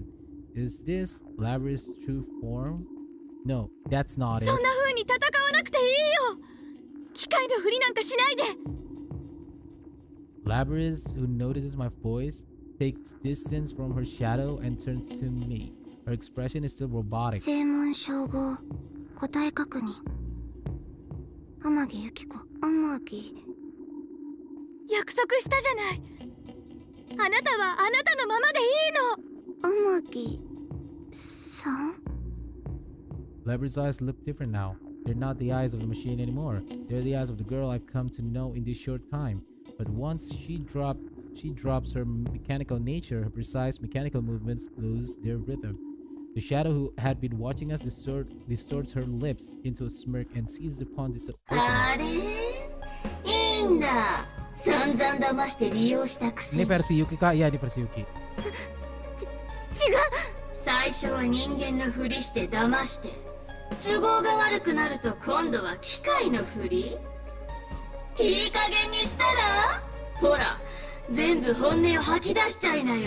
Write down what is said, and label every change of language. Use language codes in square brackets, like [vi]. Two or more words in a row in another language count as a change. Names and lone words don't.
[en] Is this Labrys' true form? No, that's not it. Labrys, who notices my voice, takes distance from her shadow and turns to me. Her expression is still robotic. 正門称号答え確認天城由紀子天城 [ja] 約束したじゃない。あなたはあなたのままでいいの。天城さん [en] Labrys' eyes look different now. They're not the eyes of the machine anymore. They're the eyes of the girl I've come to know in this short time. But once she drops her mechanical nature, her precise mechanical movements lose their rhythm. The shadow who had been watching us distorts her lips into a smirk and seizes upon this opening. [ja] いいんだ。散々騙して利用したくせに。 [id] Ini versi Yuki kah? Iya, di versi Yuki. [ja] 違う。最初は人間のふりして騙して、都合が悪くなると今度は機械のふり。いい加減にしたら、ほら、 全部本音を吐き出しちゃいなよ。